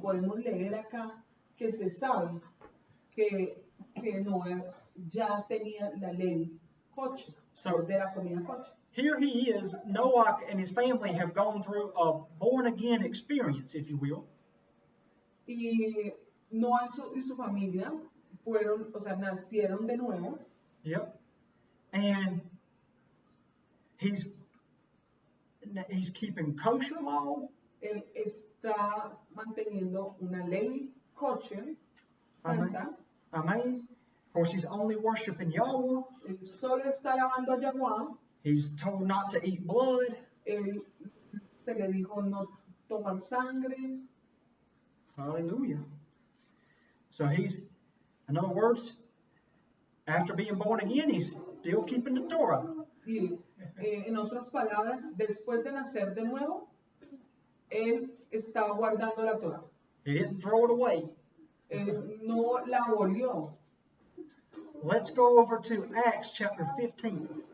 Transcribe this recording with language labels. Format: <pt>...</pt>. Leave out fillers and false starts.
<es>Podemos leer acá que se sabe que Noé ya tenía la ley kosher, de la comida kosher.</es> <en>Here he is, Noah and his family have gone through a born-again experience, if you will.</en> <es>Y Noah y su familia nacieron de nuevo.</es> <en>Yep. And he's keeping kosher law.</en> <es>Él está manteniendo una ley kosher, santa.</es> <en>Amen. Of course, he's only worshiping Yahweh.</en> <es>Él solo está alabando a Yahweh.</es> <en>He's told not to eat blood.</en> <es>Él se le dijo no tomar sangre.</es> <en>Hallelujah. So in other words, after being born again, he's still keeping the Torah.</en> <es>Y en otras palabras, después de nacer de nuevo, él está guardando la Torah.</es> <en>He didn't throw it away.</en> <es>Él no la abolió.</es> <en>Let's go over to Acts chapter 15.</en>